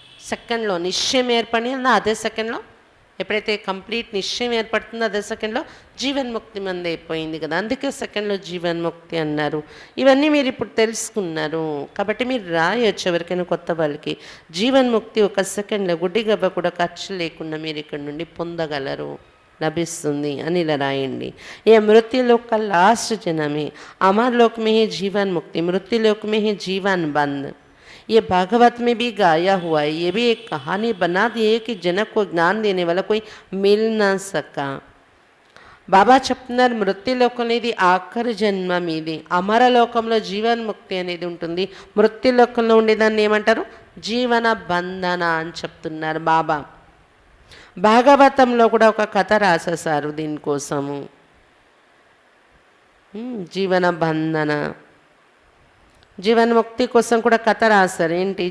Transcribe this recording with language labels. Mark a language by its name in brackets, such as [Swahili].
[Telugu] సెకండ్లో నిశ్చయం ఏర్పడిందో అదే సెకండ్లో, ఎప్పుడైతే కంప్లీట్ నిశ్చయం ఏర్పడుతుందో అదే సెకండ్లో జీవన్ముక్తి మంది అయిపోయింది కదా. అందుకే సెకండ్లో జీవన్ముక్తి అన్నారు. ఇవన్నీ మీరు ఇప్పుడు తెలుసుకున్నారు కాబట్టి మీరు రాయొచ్చు ఎవరికైనా కొత్త వాళ్ళకి. జీవన్ముక్తి ఒక సెకండ్లో గుడ్డి గబ్బ కూడా ఖర్చు లేకుండా మీరు ఇక్కడ నుండి పొందగలరు, లభిస్తుంది అని ఇలా రాయండి. [Hindi] ये मृत्युलोक का लास्ट जन्म है, अमर लोक में है जीवन मुक्ति, मृत्युलोक में है जीवन बंद. ये भागवत में भी गाया हुआ है. ये भी एक कहानी बना दी है कि जनक को ज्ञान देने वाला कोई मिल ना सका. [Telugu] బాబా చెప్తున్నారు మృత్యులోకం అనేది ఆఖరి జన్మ మీది. అమరలోకంలో జీవన్ముక్తి అనేది ఉంటుంది, మృత్యులోకంలో ఉండేదాన్ని ఏమంటారు? జీవన బంధన అని చెప్తున్నారు బాబా. భాగవతంలో కూడా ఒక కథ రాసేసారు దీనికోసము, జీవన బంధన, జీవన్ముక్తి కోసం కూడా కథ రాశారు. ఏంటి?